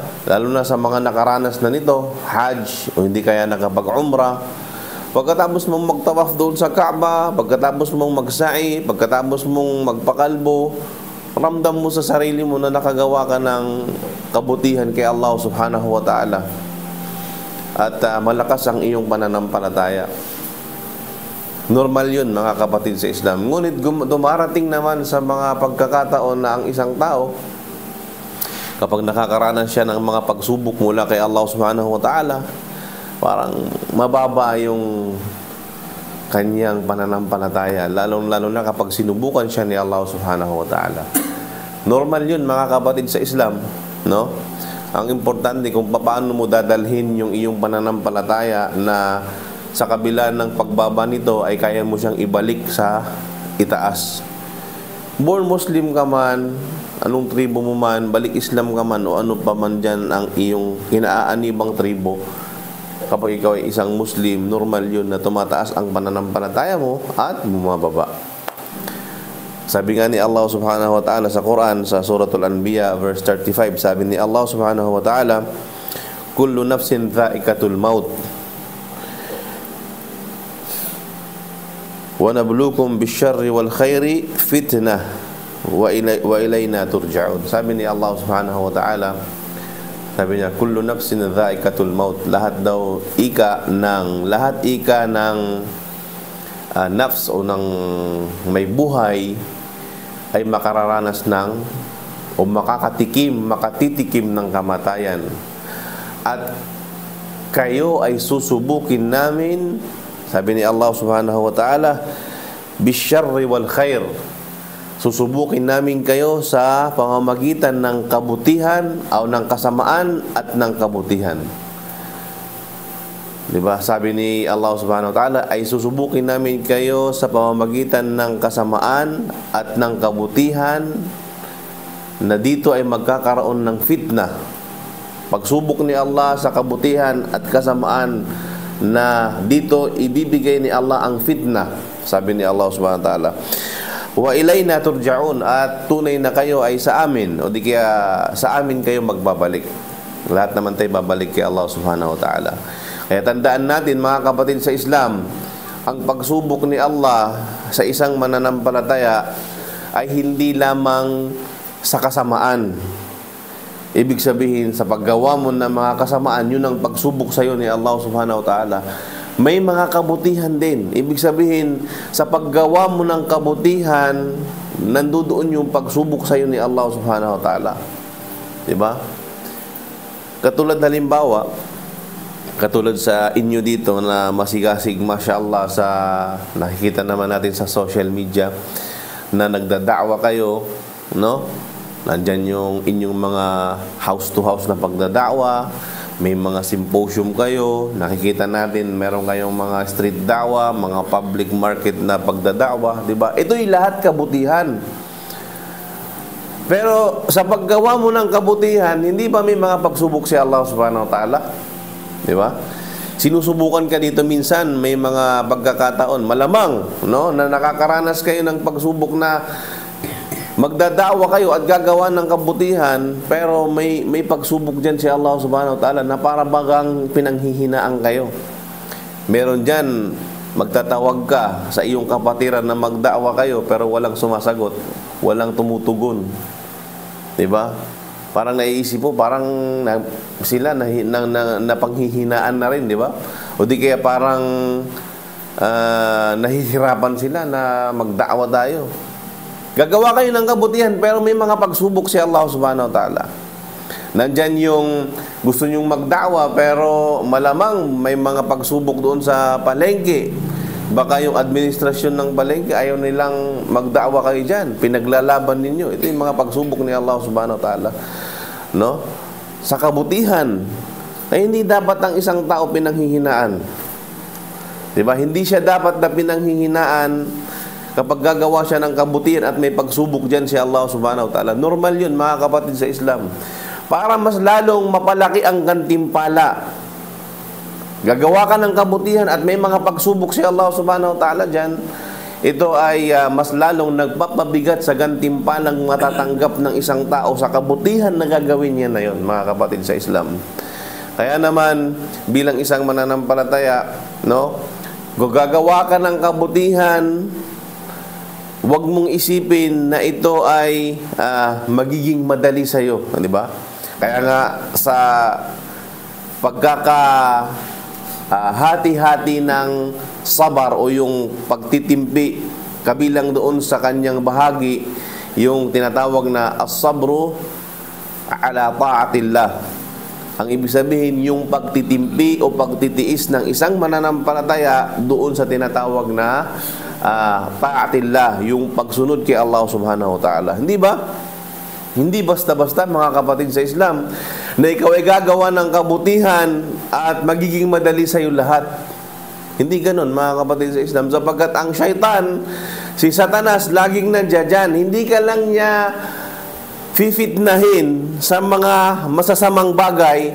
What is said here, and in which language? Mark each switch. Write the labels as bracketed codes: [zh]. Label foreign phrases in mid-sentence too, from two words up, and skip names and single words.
[tl] Lalo na sa mga nakaranas na nito, Hajj, o hindi kaya nakapag-umrah. Pagkatapos mong magtawaf doon sa Kaaba, pagkatapos mong magsa'i, pagkatapos mong magpakalbo, ramdam mo sa sarili mo na nakagawa ka ng kabutihan kay Allah [ar] سبحانه وتعالى. [tl] At malakas ang iyong pananampalataya. Normal yun, mga kapatid sa Islam. Ngunit dumarating naman sa mga pagkakataon na ang isang tao, kapag nakakaranas siya ng mga pagsubok mula kay Allah [ar] سبحانه وتعالى, [tl] parang mababa yung kanyang pananampalataya, lalong-lalo na kapag sinubukan siya ni Allah [ar] سبحانه وتعالى. [tl] Normal yun, mga kapatid sa Islam, no? Ang importante kung paano mo dadalhin yung iyong pananampalataya na sa kabila ng pagbaba nito ay kaya mo siyang ibalik sa itaas. [en] Born Muslim [tl] ka man, anong tribo mo man, balik Islam ka man, o ano pa man dyan ang iyong inaaanibang tribo, kapag ikaw ay isang Muslim, normal yun na tumataas ang pananampalataya mo at bumababa. Sabi nga ni Allah [ar] سبحانه وتعالى [tl] sa Quran, sa Suratul Anbiya, verse 35, sabi ni Allah [ar] سبحانه وتعالى كل نفس ذائقة الموت ونبلوكم بالشر والخير فتنة وإلينا ترجعون. [tl] Sabi ni Allah [ar] سبحانه وتعالى, [tl] sabi niya, [ar] كل نفس ذائقة الموت. [tl] Lahat ika ng nafs o ng may buhay ay makararanas ng o makatitikim ng kamatayan. At kayo ay susubukin namin, sabi ni Allah [ar] سبحانه وتعالى بالشر والخير. [tl] Susubukin namin kayo sa pamamagitan ng kabutihan o ng kasamaan at ng kabutihan. Diba? Sabi ni Allah [ar] سبحانه وتعالى, [tl] ay susubukin namin kayo sa pamamagitan ng kasamaan at ng kabutihan, na dito ay magkakaroon ng fitna. Pagsubok ni Allah sa kabutihan at kasamaan, na dito ibibigay ni Allah ang fitna. Sabi ni Allah [ar] سبحانه وتعالى وإلينا ترجعون, [tl] at tunay na kayo ay sa amin, o di kaya sa amin kayo magbabalik. Lahat naman tayo babalik kay Allah [ar] سبحانه وتعالى. [tl] Kaya tandaan natin, mga kapatid sa Islam, ang pagsubok ni Allah sa isang mananampalataya ay hindi lamang sa kasamaan. Ibig sabihin, sa paggawa mo ng mga kasamaan, yun ang pagsubok sa iyo ni Allah [ar] سبحانه وتعالى. [tl] May mga kabutihan din. Ibig sabihin, sa paggawa mo ng kabutihan, nandoon yung pagsubok sa iyo ni Allah [ar] سبحانه وتعالى. [tl] Diba? Katulad halimbawa, katulad sa inyo dito na masigasig, mashallah, sa nakikita naman natin sa [en] social media, [tl] na nagdada'wa kayo, no? Nandyan yung inyong mga house-to-house na pagdada'wa, may mga symposium kayo, nakikita natin meron kayong mga street da'wa, mga public market na pagdada'wa, di ba? Ito'y lahat kabutihan. Pero sa paggawa mo ng kabutihan, hindi ba may mga pagsubok si Allah [ar] سبحانه وتعالى? [tl] Di ba? Sinusubukan ka dito minsan, may mga pagkakataon, malamang, no, na nakakaranas kayo ng pagsubok na magdadawa kayo at gagawa ng kabutihan, pero may pagsubok dyan si Allah [ar] سبحانه وتعالى [tl] na para bagang pinanghihinaan kayo. Meron dyan, magtatawag ka sa iyong kapatiran na magdawa kayo, pero walang sumasagot, walang tumutugon. Diba? Parang naiisip po, parang sila napanghihinaan na rin, di ba? O di kaya parang nahihirapan sila na magdawa tayo. Gagawa kayo ng kabutihan, pero may mga pagsubok si Allah [ar] سبحانه وتعالى. [tl] Nandyan yung gusto nyong magdawa, pero malamang may mga pagsubok doon sa palengke. Baka yung administrasyon ng palengke ayaw nilang magdawa kayo dyan. Pinaglalaban ninyo. Ito yung mga pagsubok ni Allah [ar] سبحانه وتعالى. [tl] No? Sa kabutihan, ay hindi dapat ang isang tao pinanghihinaan. Diba? Hindi siya dapat na pinanghihinaan kapag gagawa siya ng kabutihan at may pagsubok dyan si Allah [ar] سبحانه وتعالى. [tl] Normal yun, mga kapatid sa Islam. Para mas lalong mapalaki ang gantimpala. Gagawa ka ng kabutihan at may mga pagsubok si Allah [ar] سبحانه وتعالى [tl] dyan, ito ay mas lalong nagpapabigat sa gantimpalang matatanggap ng isang tao sa kabutihan na gagawin niya na yon, mga kapatid sa Islam. Kaya naman, bilang isang mananampalataya, no, gagawa ka ng kabutihan, huwag mong isipin na ito ay magiging madali sa iyo, di ba? Kaya nga sa hati-hati ng sabar o yung pagtitimpi, kabilang doon sa kanyang bahagi yung tinatawag na [ar] الصبر على طاعة الله. [tl] Ang ibig sabihin yung pagtitimpi o pagtitiis ng isang mananampalataya doon sa tinatawag na ta'atillah, yung pagsunod kay Allah [ar] سبحانه وتعالى. [tl] Hindi ba? Hindi basta-basta, mga kapatid sa Islam, na ikaw ay gagawa ng kabutihan at magiging madali sa iyo lahat. Hindi ganun, mga kapatid sa Islam, sapagkat ang syaitan, si Satanas, laging nandiyan. Hindi ka lang niya fitnahin sa mga masasamang bagay.